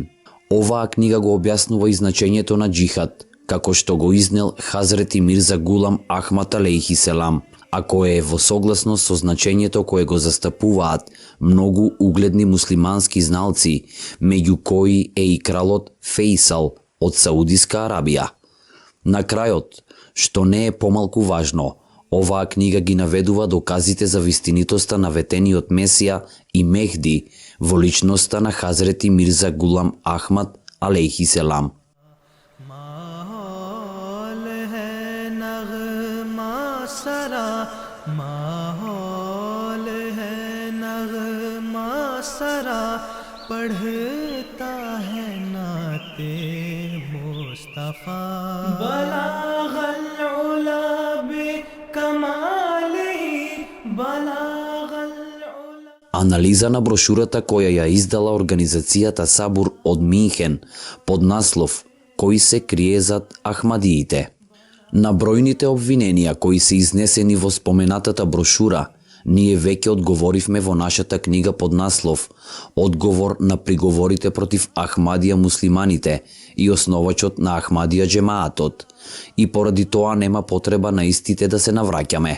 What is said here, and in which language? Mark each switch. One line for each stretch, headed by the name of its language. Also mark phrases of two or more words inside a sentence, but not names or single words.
Macedonian: Оваа книга го објаснува и значењето на џихад, како што го изнел Хазрети Мирза Гулам Ахмад
Arabic: عليه السلام,
Macedonian: а кое е во согласност со значењето кое го застапуваат многу угледни муслимански зналци, меѓу кои е и кралот Фейсал од Саудиска Арабија. На крајот, што не е помалку важно, оваа книга ги наведува доказите за вистинитоста на ветениот Месија и Мехди во личноста на Хазрети Мирза Гулам Ахмад
Arabic: عليه السلام.
Urdu: ماحول ہے نغمہ سرا، پڑھتا ہے نعتِ مصطفیٰ.
Arabic: بلغ العلى بكماله، بلغ العلى.
Macedonian: Анализа на брошурата која ја издала организацијата Сабур од Минхен под наслов "Кој се крие зад Ахмадиите". На бројните обвиненија кои се изнесени во споменатата брошура, ние веќе одговоривме во нашата книга под наслов "Одговор на приговорите против Ахмадија муслиманите и основачот на Ахмадија џемаатот", и поради тоа нема потреба на истите да се навраќаме.